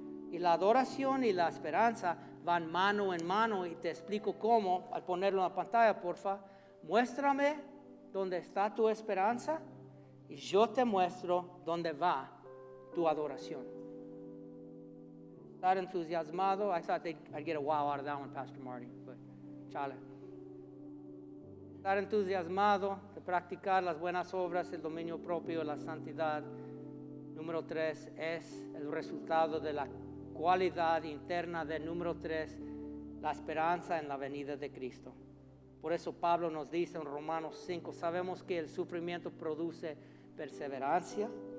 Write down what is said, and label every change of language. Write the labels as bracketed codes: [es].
[es] Y la adoración y la esperanza van mano en mano, y te explico cómo, al ponerlo en la pantalla, porfa. Muéstrame dónde está tu esperanza y yo te muestro dónde va tu adoración. Estar entusiasmado. [en] I thought I'd get a wow out of that one, Pastor Marty, but [es] chale. Estar entusiasmado de practicar las buenas obras, el dominio propio, la santidad. Número 3 es el resultado de la cualidad interna de número 3, la esperanza en la venida de Cristo. Por eso Pablo nos dice en Romanos 5, sabemos que el sufrimiento produce perseverancia.